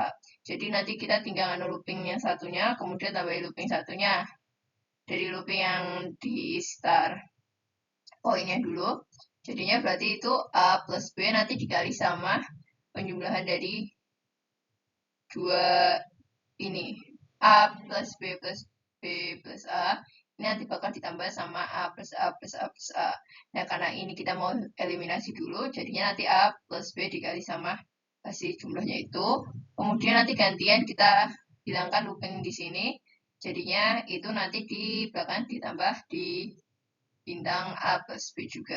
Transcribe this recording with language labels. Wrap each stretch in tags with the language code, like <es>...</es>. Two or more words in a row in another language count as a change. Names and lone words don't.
<id>Jadi nanti kita tinggal looping yang satunya, kemudian tambahin looping satunya dari looping yang di</id> <en>start pointnya</en> <id>dulu. Jadinya berarti itu A plus B nanti dikali sama penjumlahan dari dua ini. A plus B plus B plus A. Ini nanti bakal ditambah sama A plus A plus A plus A. Nah, karena ini kita mau eliminasi dulu, jadinya nanti A plus B dikali sama hasil jumlahnya itu. Kemudian nanti gantian kita hilangkan looping di sini. Jadinya itu nanti di belakang ditambah di bintang A plus B juga.</id>